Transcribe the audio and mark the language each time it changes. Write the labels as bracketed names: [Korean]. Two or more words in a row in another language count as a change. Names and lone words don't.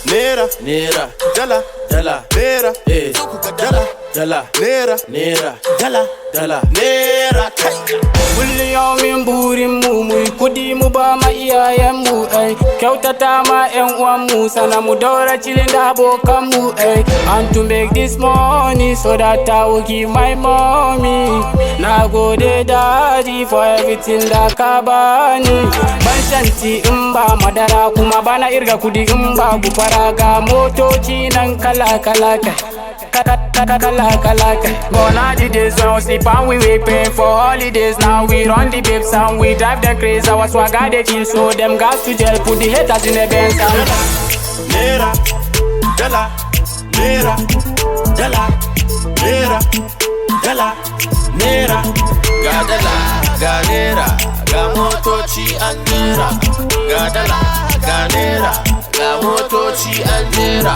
[Hausa] naira, naira, dala, dala, naira, dala, dala, naira, naira, dala, dala, naira. Kullum burin mu mu kudi mu ba ma iyayen mu kyautata ma ƴan uwan mu sana mu daura chilling da abokan mu [English] and to make this money so that I will give my mommy. [Hausa] Na gode daddy [English] for everything [Hausa] da ka bani. Ban shanti in ba madara kuma bana irga kudi in ba gufara ga motoci nan kala kala [English] Gone are the days when we sleep and we pay for holidays. Now we run the babes and we drive them crazy. Our swagger they feel so them gas to jail. Put the haters in the Benz and [Hausa] naira, dala, naira, dala, naira, dala, naira. Ga dala, ga naira, ga motoci an naira. Ga dala, ga naira, ga motoci an naira.